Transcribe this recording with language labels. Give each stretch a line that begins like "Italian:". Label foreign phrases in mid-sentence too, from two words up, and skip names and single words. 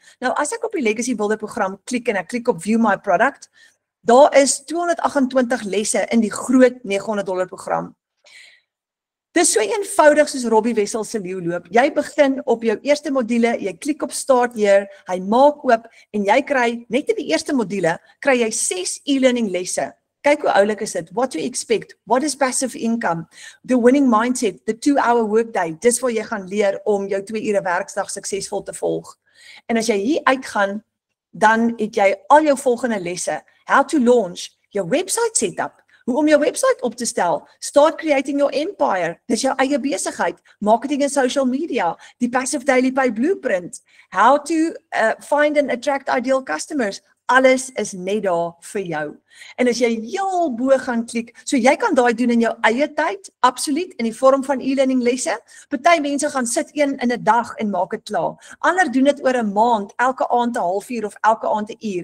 Afrikaans: Nou, as ek op die Legacy Builder program klik en ek klik op View My Product, daar is 228 lesse in die groot $900 program. Dis so eenvoudig soos Robbie Wessel se leeuloop. Jy begin op jou eerste module, jy klik op Start Here, hy maak oop en jy kry, net in die eerste module, kry jy 6 e-learning lesse. Kyk hoe oulik is dit.
English: What to expect, what is passive income, the winning mindset, the 2-hour workday.
Afrikaans: Dis waar jy gaan leer om jou 2 ure werksdag suksesvol te volg. En as jy hier uitgaan, dan het jy al jou volgende lesse.
English: How to launch,
Afrikaans: jou
English: website setup,
Afrikaans: hoe om jou website op te stel,
English: start creating your empire,
Afrikaans: dis jou eie besigheid, marketing en
English: social media,
Afrikaans: die Passive Daily Pay Blueprint,
English: how to find and attract ideal customers,
Afrikaans: alles is net daar vir jou. En as jy heel bo gaan klik, so jy kan daai doen in jou eie tyd, absoluut, in die vorm van e-learning lesse. Party mense gaan sit een in 'n dag en maak dit klaar. Ander doen dit oor 'n maand, elke aand 'n halfuur of elke aand 'n uur.